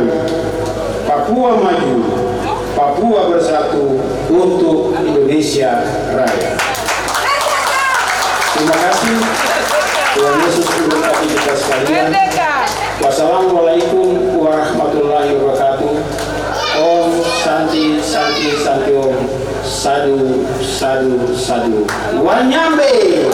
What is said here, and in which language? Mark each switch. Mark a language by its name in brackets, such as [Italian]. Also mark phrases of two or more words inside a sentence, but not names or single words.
[Indonesian] Papua maju, Papua bersatu untuk Indonesia Raya. Terima kasih. Tuhan Yesus memberkati kita sekalian. [Arabic] والسلام عليكم ورحمة الله وبركاته. [Sanskrit] Om Santi Santi Santi Om. Sadu Sadu Sadu Wanyambe.